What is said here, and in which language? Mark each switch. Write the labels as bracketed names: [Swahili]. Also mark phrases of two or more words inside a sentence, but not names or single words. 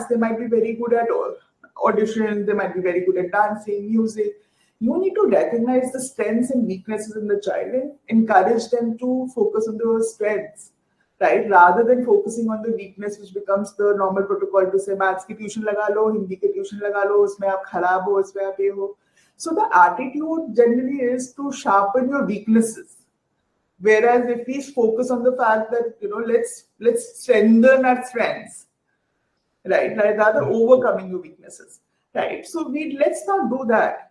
[English] They might be very good at auditions. They might be very good at dancing, music. You need to recognize the strengths and weaknesses in the child and encourage them to focus on those strengths. Right, rather than focusing on the weakness, which becomes the normal protocol to say [Hindi] मैथ्स की ट्यूशन लगा लो, हिंदी की ट्यूशन लगा लो, उसमें आप खराब हो, उसमें आप ये हो. [English] So the attitude generally is to sharpen your weaknesses. Whereas if we focus on the fact that, let's strengthen our strengths, right? Like rather overcoming your weaknesses, right? So let's not do that.